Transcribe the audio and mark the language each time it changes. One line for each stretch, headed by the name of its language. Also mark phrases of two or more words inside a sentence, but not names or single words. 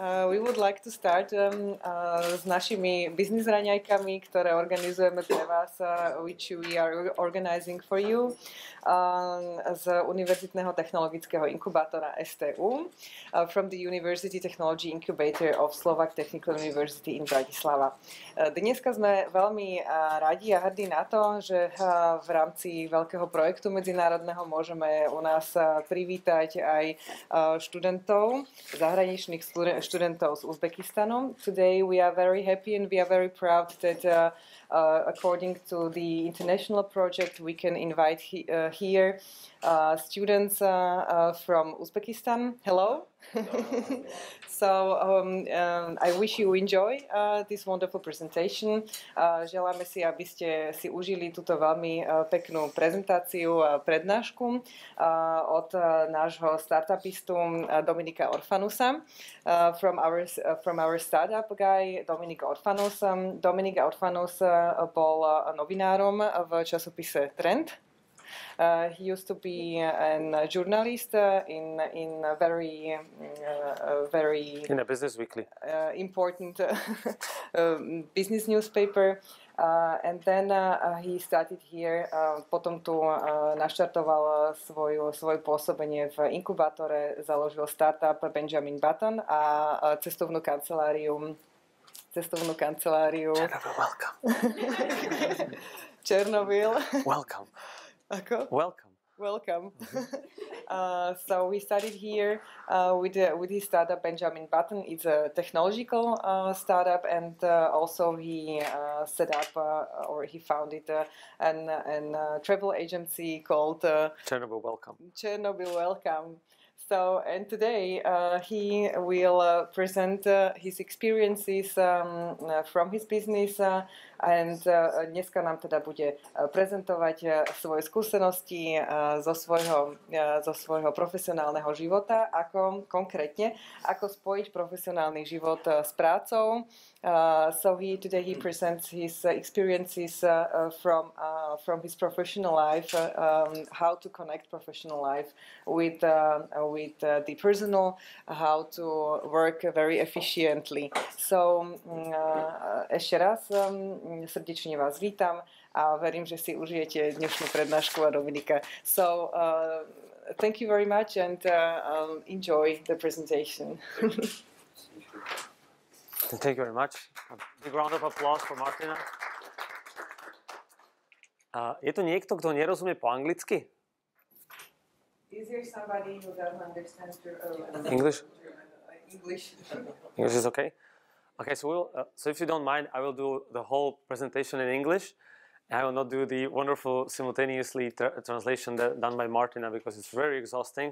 English: we would like to start
Slovak: s našimi biznis raňajkami, ktoré organizujeme pre vás,
English: which we are organizing for you,
Slovak: z Univerzitného technologického inkubátora STU,
English: from the University Technology Incubator of Slovak Technical University in Bratislava.
Slovak: Dneska sme veľmi radi a hrdí na to, že v rámci veľkého projektu medzinárodného môžeme u nás privítať aj študentov, zahraničných študentov z Uzbekistanu.
English: Today we are very happy and we are very proud that according to the international project we can invite here students from Uzbekistan. Hello. So I wish you enjoy this wonderful presentation.
Slovak: Želáme si, aby ste si užili túto veľmi peknú prezentáciu a prednášku od nášho startupistu Dominika Orfanusa,
English: from our startup guy Dominik Orfanus.
Slovak: Dominik Orfanus bol novinárom v časopise Trend.
English: He used to be a journalist in a very in a Business Weekly important business newspaper, and then he started here.
Slovak: Potom tu naštartoval svoje pôsobenie v inkubátore, založil startup Benjamin Button a cestovnú kanceláriu.
English: Welcome. Chernobyl. Welcome. Welcome. So we started here with his startup Benjamin Button. It's a technological startup, and also he set up or he founded an travel agency called Chernobyl Welcome. So, and today he will present his experiences from his business, and
Slovak: dneska nám teda bude prezentovať svoje skúsenosti zo svojho profesionálneho života, ako konkrétne, ako spojiť profesionálny život s prácou.
English: So today he presents his experiences from his professional life, how to connect professional life with the personal, how to work very efficiently.
Slovak: So ešte raz srdečne vás vítam a verím, že si užijete dnešnú prednášku a Dominika.
English: So thank you very much and enjoy the presentation. Thank you very much. A big round of applause for Martina.
Slovak: Je tu niekto, kto nerozumie po anglicky?
English: Is there somebody who doesn't understand English? English. English is okay. Okay, so so if you don't mind, I will do the whole presentation in English. I will not do the wonderful simultaneously translation done by Martina because it's very exhausting.